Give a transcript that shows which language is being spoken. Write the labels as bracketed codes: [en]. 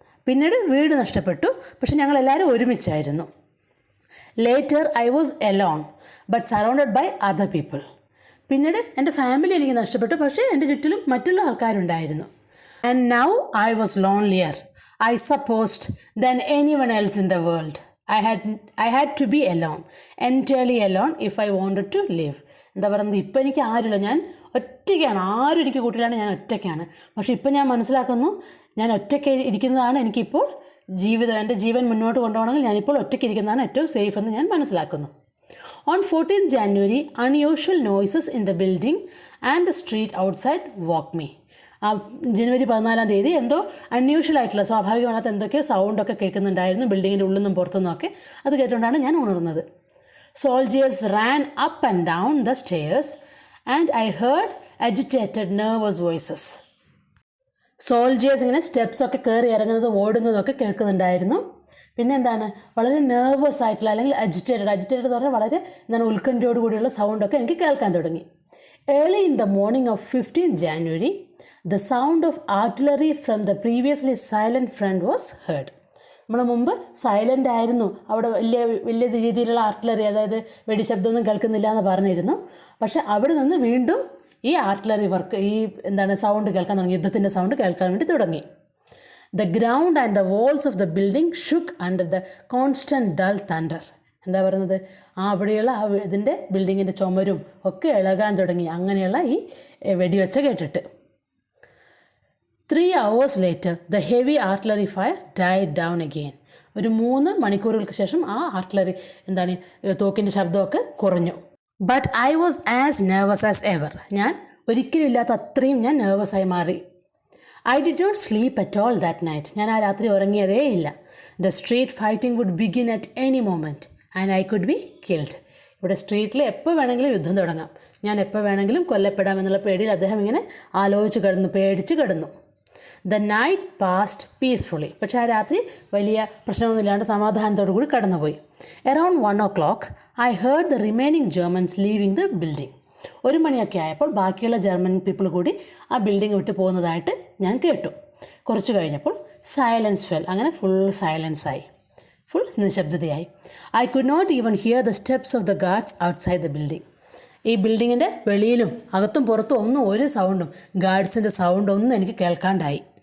[ml] പിന്നീട് വീട് നഷ്ടപ്പെട്ടു, പക്ഷെ ഞങ്ങളെല്ലാവരും ഒരുമിച്ചായിരുന്നു. [en] Later I was alone, but surrounded by other people. [ml] പിന്നീട് എൻ്റെ ഫാമിലി എനിക്ക് നഷ്ടപ്പെട്ടു, പക്ഷേ എൻ്റെ ചുറ്റിലും മറ്റുള്ള ആൾക്കാരുണ്ടായിരുന്നു. [en] And now I was lonelier, I supposed, than anyone else in the world. I had to be alone, entirely alone if I wanted to live. [ml] എന്താ പറയുന്നത്, ഇപ്പം എനിക്ക് ആരുമില്ല, ഞാൻ ഒറ്റയ്ക്കാണ്, ആരും എനിക്ക് കൂട്ടിലാണ്, ഞാൻ ഒറ്റയ്ക്കാണ്. പക്ഷേ ഇപ്പം ഞാൻ മനസ്സിലാക്കുന്നു, ഞാൻ ഒറ്റയ്ക്ക് ഇരിക്കുന്നതാണ് എനിക്കിപ്പോൾ ജീവിതം, എൻ്റെ ജീവൻ മുന്നോട്ട് കൊണ്ടുപോകണമെങ്കിൽ ഞാനിപ്പോൾ ഒറ്റയ്ക്ക് ഇരിക്കുന്നതാണ് ഏറ്റവും സേഫ് എന്ന് ഞാൻ മനസ്സിലാക്കുന്നു. [en] On 14th January, unusual noises in the building and the street outside woke me. [ml] ജനുവരി 14 എന്തോ അൺയൂഷ്വൽ ആയിട്ടുള്ള, സ്വാഭാവികമല്ലാത്ത എന്തൊക്കെയോ സൗണ്ടൊക്കെ കേൾക്കുന്നുണ്ടായിരുന്നു ബിൽഡിങ്ങിൻ്റെ ഉള്ളിൽ നിന്നും പുറത്തുനിന്നൊക്കെ. അത് കേട്ടുകൊണ്ടാണ് ഞാൻ ഉണർന്നത്. [en] Soldiers ran up and down the stairs and I heard agitated, nervous voices. [ml] Soldiers ഇങ്ങനെ സ്റ്റെപ്സൊക്കെ കയറി ഇറങ്ങുന്നതും ഓടുന്നതൊക്കെ കേൾക്കുന്നുണ്ടായിരുന്നു. പിന്നെ എന്താണ്, വളരെ നെർവസ് ആയിട്ടുള്ള അല്ലെങ്കിൽ അജിറ്റേറ്റഡ് എന്ന് പറഞ്ഞാൽ വളരെ എന്താണ് ഉത്കണ്ഠയോട് കൂടിയുള്ള സൗണ്ടൊക്കെ എനിക്ക് കേൾക്കാൻ തുടങ്ങി. [en] Early in the morning of 15th January, the sound of artillery from the previously silent front was heard. [ml] നമ്മൾ മുമ്പ് സൈലൻ്റ് ആയിരുന്നു, അവിടെ വലിയ രീതിയിലുള്ള ആർട്ടിലറി, അതായത് വെടിശബ്ദമൊന്നും കേൾക്കുന്നില്ല എന്ന് പറഞ്ഞിരുന്നു. പക്ഷെ അവിടെ നിന്ന് വീണ്ടും ഈ ആർട്ടിലറി വർക്ക്, ഈ എന്താണ് സൗണ്ട് കേൾക്കാൻ തുടങ്ങി, യുദ്ധത്തിൻ്റെ സൗണ്ട് കേൾക്കാൻ വേണ്ടി തുടങ്ങി. [en] The ground and the walls of the building shook under the constant dull thunder. [ml] എന്താ പറയുന്നത്, അവിടെയുള്ള ഇതിൻ്റെ ബിൽഡിങ്ങിൻ്റെ ചുമരും ഒക്കെ ഇളകാൻ തുടങ്ങി അങ്ങനെയുള്ള ഈ വെടിവെച്ച കേട്ടിട്ട്. [en] 3 hours later, the heavy artillery fire died down again. [ml] ഒരു 3 മണിക്കൂറുകൾക്ക് ശേഷം ആ ആർട്ടിലറി എന്താണ് തോക്കിൻ്റെ ശബ്ദമൊക്കെ കുറഞ്ഞു. [en] But I was as nervous as ever. [ml] ഞാൻ ഒരിക്കലും ഇല്ലാത്ത അത്രയും ഞാൻ നെർവസായി മാറി. [en] I did not sleep at all that night. [ml] ഞാൻ ആ രാത്രി ഉറങ്ങിയതേ ഇല്ല. [en] The street fighting would begin at any moment and I could be killed. [ml] ഇവിടെ സ്ട്രീറ്റിൽ എപ്പോൾ വേണമെങ്കിലും യുദ്ധം തുടങ്ങാം, ഞാൻ എപ്പോൾ വേണമെങ്കിലും കൊല്ലപ്പെടാം എന്നുള്ള പേടിയിൽ അദ്ദേഹം ഇങ്ങനെ ആലോചിച്ച് കിടന്നു, പേടിച്ച് കിടന്നു. [en] The night passed peacefully. [ml] പക്ഷേ ആ രാത്രി വലിയ പ്രശ്നമൊന്നുമില്ലാണ്ട് സമാധാനത്തോടു കൂടി കടന്നുപോയി. [en] Around 1 o'clock, I heard the remaining Germans leaving the building. [ml] 1 മണിയൊക്കെ ആയപ്പോൾ ബാക്കിയുള്ള ജർമ്മൻ പീപ്പിൾ കൂടി ആ ബിൽഡിംഗ് വിട്ട് പോകുന്നതായിട്ട് ഞാൻ കേട്ടു. കുറച്ച് കഴിഞ്ഞപ്പോൾ സൈലൻസ് ഫെൽ, അങ്ങനെ full സൈലൻസായി, full നിശബ്ദതയായി. [en] I could not even hear the steps of the guards outside the building. [ml] ഈ ബിൽഡിങ്ങിൻ്റെ വെളിയിലും അകത്തും പുറത്തും ഒന്നും ഒരു സൗണ്ടും, ഗാർഡ്സിൻ്റെ സൗണ്ട് ഒന്നും എനിക്ക് കേൾക്കാണ്ടായി.